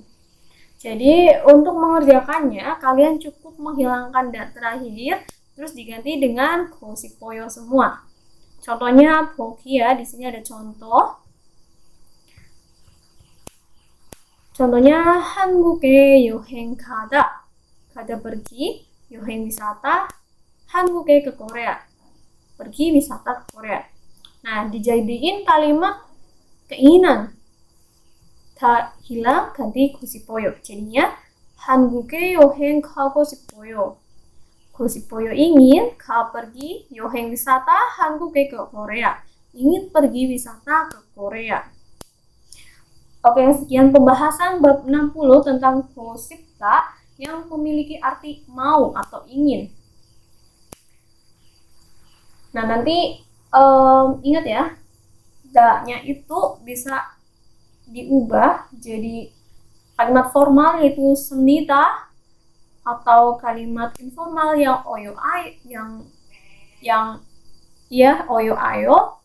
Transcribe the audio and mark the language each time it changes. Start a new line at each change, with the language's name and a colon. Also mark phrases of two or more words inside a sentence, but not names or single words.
Indonesian: Jadi, untuk mengerjakannya, kalian cukup menghilangkan dat terakhir, terus diganti dengan 고시뽀요 semua. Contohnya 보기 ya, di sini ada contoh.
Korean: Contohnya 한국에 여행 가다.
Indonesian: 가다 pergi, 여행 wisata. 한국에 ke Korea. Pergi wisata ke Korea. Nah, dijadiin kalimat keinginan. 다 hilang ganti 고시뽀요.
Korean: jadinya 한국에 여행 가고 싶어요.
Indonesian: 고시뽀요 ingin, 가 pergi, 여행 wisata 한국에 ke Korea. Ingin pergi wisata ke Korea. Oke, sekian pembahasan bab 60 tentang 고싶다 yang memiliki arti mau atau ingin. Nah, nanti ingat ya, da-nya itu bisa diubah jadi kalimat formal yaitu 습니다 atau kalimat informal yang oyo ay yang ya oyo ayo.